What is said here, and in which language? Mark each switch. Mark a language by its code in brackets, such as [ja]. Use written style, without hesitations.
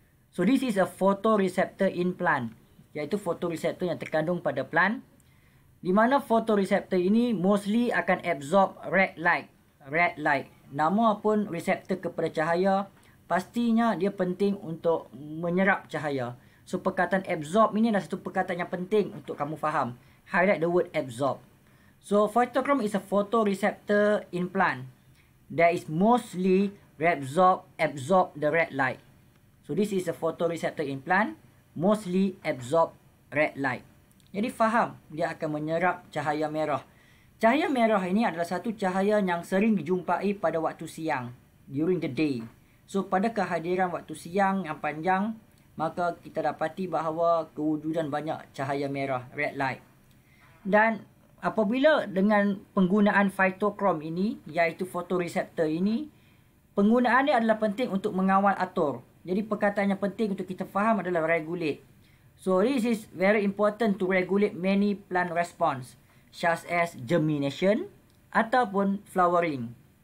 [en] So this is a photoreceptor in plant, [ms] iaitu photoreceptor yang terkandung pada plant, di mana photoreceptor ini mostly akan [en] absorb red light. [ms] Red light, nama pun reseptor kepada cahaya, pastinya dia penting untuk menyerap cahaya. So perkataan absorb ini adalah satu perkataan yang penting untuk kamu faham. [en] Highlight the word absorb. So phytochrome is a photoreceptor in plant that is mostly absorb the red light. So this is a photoreceptor in plant, mostly absorb red light. [ms] Jadi faham, dia akan menyerap cahaya merah. Cahaya merah ini adalah satu cahaya yang sering dijumpai pada waktu siang, [en] during the day. [ms] So pada kehadiran waktu siang yang panjang, maka kita dapati bahawa kewujudan banyak cahaya merah, red light. Dan apabila dengan penggunaan phytochrome ini, iaitu photoreceptor ini, penggunaannya adalah penting untuk mengawal atur. Jadi perkataan yang penting untuk kita faham adalah regulate. [en] So this is very important to regulate many plant response, such as germination ataupun flowering.